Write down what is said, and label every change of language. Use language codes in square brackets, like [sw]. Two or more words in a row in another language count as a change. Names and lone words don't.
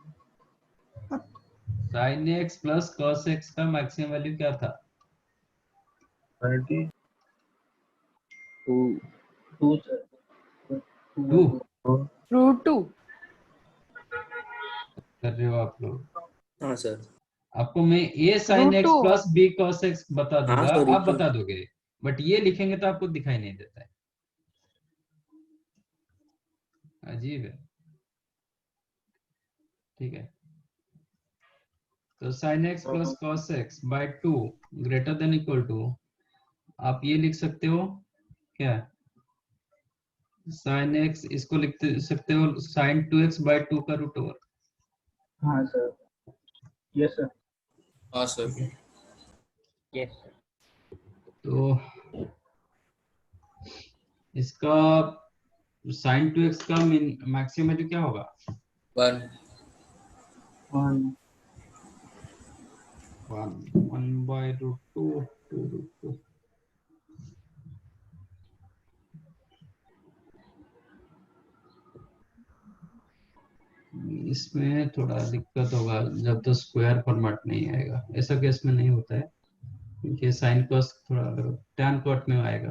[en] sin x plus cos x [hi] का [en] maximum value [hi] क्या था? 2 Root 2. कर रहे हो आप लोग? हाँ सर. आपको मैं [en] a sin x plus b cos x [hi] बता दूंगा, sorry, आप बता दोगे, बट ये लिखेंगे तो आपको दिखाई नहीं देता है. अजीब है. ठीक है तो [en] sin x plus cos x by 2 greater than equal to [hi] आप ये लिख सकते हो क्या? sin x इसको लिख सकते हो [en] sin 2x by 2 [hi] का [en] root over. [hi] हाँ सर. [en] yes sir. [hi] हाँ सर. यस. तो इसका sin 2x का [en] maximum value [hi] क्या होगा? 1 [en] by root 2 to root 2. [hi] इसमें थोड़ा दिक्कत होगा जब तो [en] square format [hi] नहीं आएगा. ऐसा केस में नहीं होता है क्योंकि [en] sine cos [hi] थोड़ा [en] tan cot [hi] में आएगा.